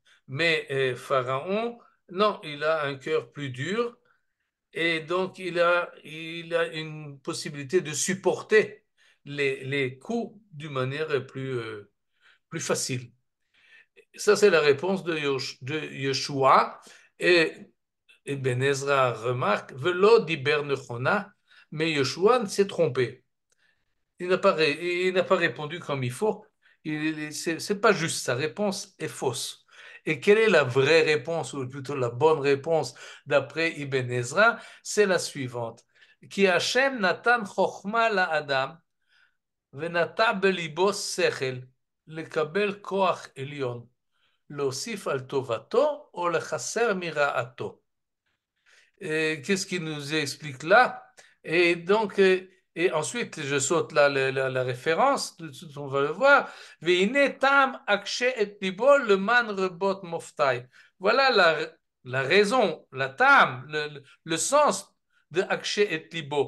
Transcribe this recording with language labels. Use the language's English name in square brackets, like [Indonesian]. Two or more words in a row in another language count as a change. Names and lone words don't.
[French] Mais Pharaon, non, il a un cœur plus dur, et donc il a une possibilité de supporter les coups d'une manière plus facile. Ça, c'est la réponse de Yeshua. Et Ben Ezra remarque, [Hebrew] ולא דיבר נכונה, [French] mais Yeshua s'est trompé. Il n'a pas répondu comme il faut. C'est pas juste, sa réponse est fausse. Et quelle est la vraie réponse, ou plutôt la bonne réponse d'après Ibn Ezra? C'est la suivante. [Hebrew] כי השם נתן חכמה לאדם ונתן בלבו שכל לקבל כח עליון, להוסיף על טובתו או לחסר מרעתו. [French] Qu'est-ce qu'il nous explique là? Et donc, et ensuite, je saute là la référence, tout de suite on va le voir. [Hebrew] ואני אקשה את לבו למען רבות מופתי. [French] Voilà la raison, la tam, le sens de [Hebrew] אקשה את לבו.